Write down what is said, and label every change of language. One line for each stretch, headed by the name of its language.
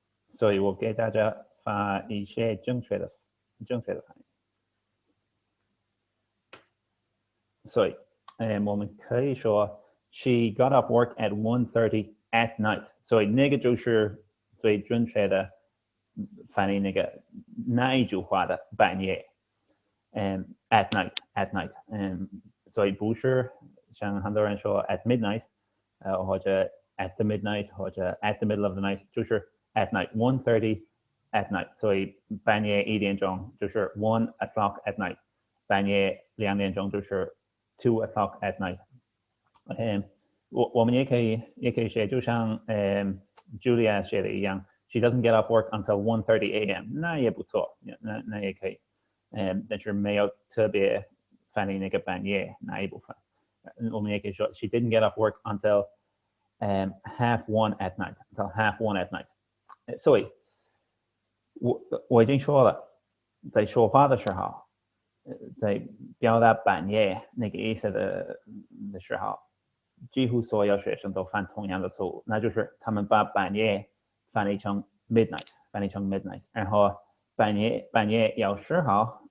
Chinese: 所以我给大家发一些正确的翻译。所以我们可以说
English: She got off work at 1:30 at night，
Chinese: 所以那个就是最准确的翻译那一句话的半夜，
English: at night，
Chinese: 所以不是像很多人说
English: at midnight，
Chinese: 或者
English: at the midnight，
Chinese: 或者
English: at the middle of the night，
Chinese: 就是
English: at night 1:30 at night，
Chinese: 所以半夜1点钟就是
English: 1 o'clock at night，
Chinese: 半夜2点钟就是
English: 2 o'clock at night。
Chinese: 我们也可以写，就像Julia 写的一样 ，
English: She doesn't get off work until 1:30 a.m.
Chinese: 那也不错，那也可以，但是没有特别翻译那个半夜那一部分。我们也可以说
English: She didn't get off work until half one at night， until half one at night。
Chinese: 所以我已经说了，在说话的时候，在表达半夜那个意思的时候，几乎所有学生都犯同样的错误，那就是他们把半夜翻译成 midnight， 然后半夜有时候